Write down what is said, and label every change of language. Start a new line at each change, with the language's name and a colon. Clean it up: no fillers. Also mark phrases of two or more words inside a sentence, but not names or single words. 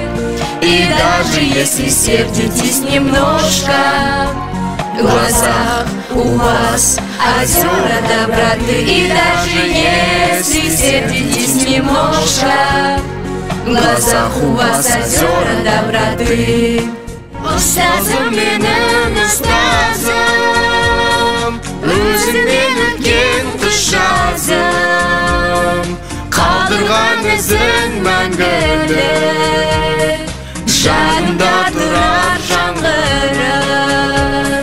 Russian: И даже если сердитесь немножко, в глазах у вас озера доброты. И даже если сердитесь немножко, в глазах у вас озера доброты.
Kazakh: Ұстазым менің ұстазым, өзіңнен өткен күш жазым, қалдырған ізін мәңгілік, жанымда тұрар жаңғырып.